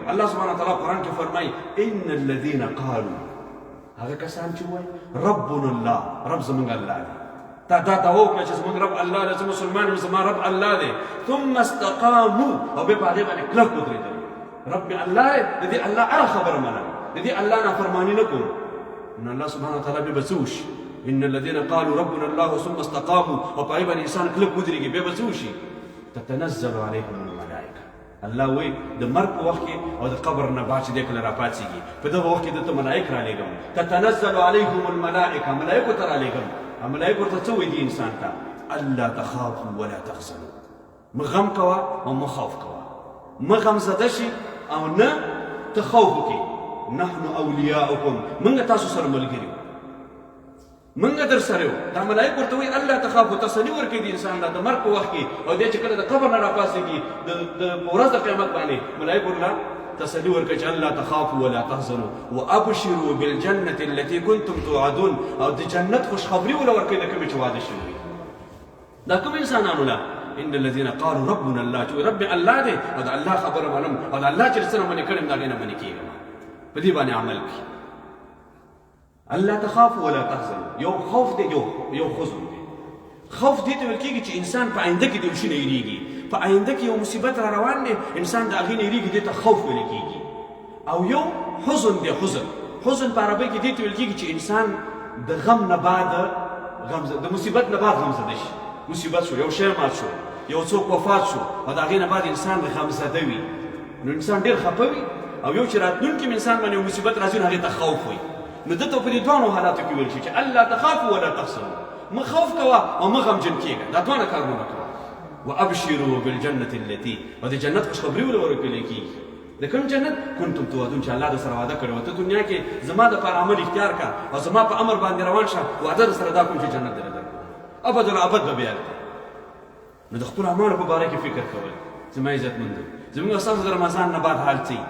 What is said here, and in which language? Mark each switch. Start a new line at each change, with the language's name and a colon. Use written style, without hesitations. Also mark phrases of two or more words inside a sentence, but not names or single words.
Pashto: الله
Arabic: سبحانه وتعالی
Pashto: قرآن کې فرمایي
Arabic: ان الذین قالوا،
Pashto: هغه کسان چې وایي
Arabic: ربنا الله،
Pashto: رب زموږ الله دی، تا دا دعا وکړه چې زموږ رب الله دی، زه مسلمان یم، زما رب الله دی،
Arabic: ثم استقاموا
Pashto: او بیا په هغې باندې کلک ودرېدل. رب مې الله دی، د دې الله هره خبره منم، د دې الله نافرماني نه کوم. نو الله
Arabic: سبحانه وتعالی
Pashto: بیا به څه وشي؟
Arabic: ان الذين قالوا ربنا الله ثم استقاموا
Pashto: او په هغې باندې انسان کلک ودرېږي بیا به څه وشي؟
Arabic: تتنزل عليهم الملائکه.
Pashto: الله وایي د مرګ په وخت کې او د قبر نه بعد چې دی کله راپاڅېږي په دغه وخت کې دته ملایک رالېږم.
Arabic: تتنزل عليهم الملائکه،
Pashto: ملایکو ته رالېږم. ملایک ورته څه وایي دي انسان ته؟
Arabic: الله تخافوا ولا تحزنوا،
Pashto: مه غم کوه او مه خوف کوه، مه غمزده شي او نه ته خوف وکړي.
Arabic: نحن اولیاؤکم،
Pashto: موږ تاسو سره ملګري یو، موږ در سره یو. دا ملایک ورته وایي
Arabic: الله تخافوا،
Pashto: تسلي ورکوي د انسان ته د مرګ په وخت کې او دی چې کله د قبر نه راپاڅېږي د ورځ د قیامت باندې ملایک ورله تسلي ورکړي چې
Arabic: الله تخافوا ولا تحزنوا وابشروا بالجنة التي كنتم توعدون،
Pashto: او د جنت خوشخبري ولا ورکړي د کومې چې واده شوي. دا کوم انسانانو له
Arabic: ان الذين قالوا ربنا الله،
Pashto: چې رب الله دی او د الله خبره منم او د الله چې څه نه منې کړم د هغې نه منې کېږم، په دې باندې عمل کړي.
Arabic: الله تخافوا ولا تحزنوا،
Pashto: یو خوف دی یو حزن دی. خوف دې ته ویل کېږي چې انسان په آینده کې د یو شي نه یېرېږي، په آینده کې یو مصیبت را روان دی انسان د هغې نه یېرېږي، دې ته خوف ویل کېږي. او یو حزن دی، حزن په عربۍ کې دې ته ویل کېږي چې انسان د غم نه بعد د مصیبت نه بعد غمزده شي. مصیبت شو، یو شی مات شو، یو څوک وفات شو او د هغې نه بعد انسان غمزده وي، نو انسان ډېر خفه وي. او یو چې راتلونکي انسان باندې یو مصیبت راځي نو هغې ته خوف وي. نو دته په دې دوانو حالاتو کې ویل شي چې
Arabic: الله تخافوا ولا تحزنوا،
Pashto: مه خوف کوه او مه غمجن کېږه، دا دوانه کارونه کوه.
Arabic: وابشروا بالجنة التي،
Pashto: او د جنت خوشخبري ورله ورکولی کېږي. د کوم جنت؟
Arabic: کنتم توعدون،
Pashto: چې الله در سره وعده کړې وه ته دنیا کې زما دپاره عمل اختیار کړه او زما په امر باندې روان شه، وعده در سره دا کوم چې جنت درله درکړم، ابدالابد به بیا دی. نو د خپلو اعمالو په باره کې فکر کول. زما عزتمندو، زموږ ستاسو د رمضان نه بعد حال څه وي؟